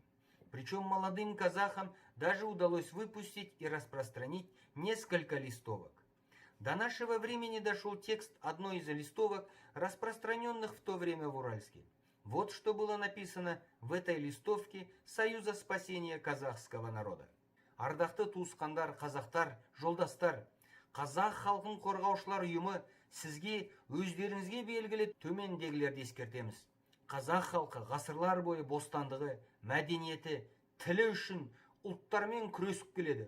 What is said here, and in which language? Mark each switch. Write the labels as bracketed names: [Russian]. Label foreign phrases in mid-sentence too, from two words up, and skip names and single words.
[Russian] Причем молодым казахам даже удалось выпустить и распространить несколько листовок. До нашего времени дошел текст одной из листовок, распространенных в то время в Уральске. Вот что было написано в этой листовке Союза спасения казахского народа. [Kazakh] Ардақты туысқандар, қазақтар, жолдастар, қазақ халқын қорғаушылар ұйымы сізге өздеріңізге белгілі төмендегілерді ескертеміз. Қазақ халқы ғасырлар бойы бостандығы, мәдениеті, тілі үшін ұлттармен күресіп келеді.